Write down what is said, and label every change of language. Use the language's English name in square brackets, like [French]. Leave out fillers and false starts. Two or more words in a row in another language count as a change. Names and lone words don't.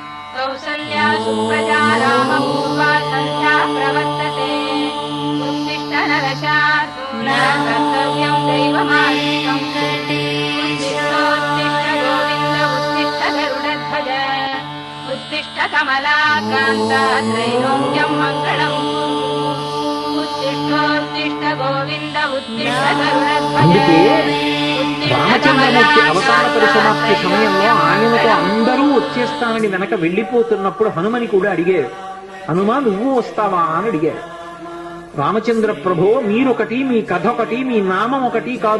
[Sanskrit] कौसल्या सुप्रजा रामपूर्वा सन्ध्या प्रवर्तते उत्तिष्ठ नरशार्दूल कर्तव्यं दैवमान्विकम् उत्तिष्ठोत्तिष्ठ गोविन्द उत्तिष्ठ गरुडध्वज उत्तिष्ठ कमलाकान्ता त्रैलोक्यं मङ्गलम् उत्तिष्ठोत्तिष्ठ गोविन्द उत्तिष्ठ गरुडध्वज [Telugu] రామచంద్రమూర్తి అవతార పరిసమాప్తి సమయంలో ఆయనతో అందరూ వచ్చేస్తానని వెనక వెళ్ళిపోతున్నప్పుడు హనుమని కూడా అడిగారు. హనుమ నువ్వు వస్తావా అని అడిగారు. రామచంద్ర ప్రభో మీరొకటి, మీ కథ ఒకటి, మీ నామం ఒకటి కాదు.